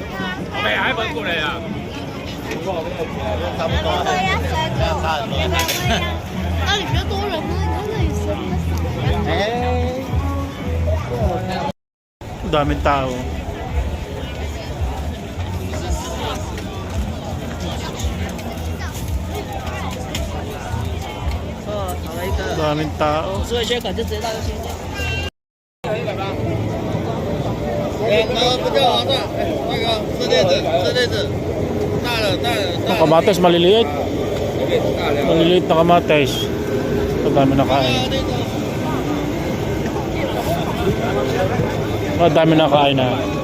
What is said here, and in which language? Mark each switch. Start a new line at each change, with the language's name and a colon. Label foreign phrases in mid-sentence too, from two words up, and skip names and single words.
Filipino: Daming tao. Daming tao.
Chinese: 所以缺口就直接到这边。
Filipino: Ang kamates maliliit. Maliliit na kamates. Ang dami na kain. Ang dami na kain na.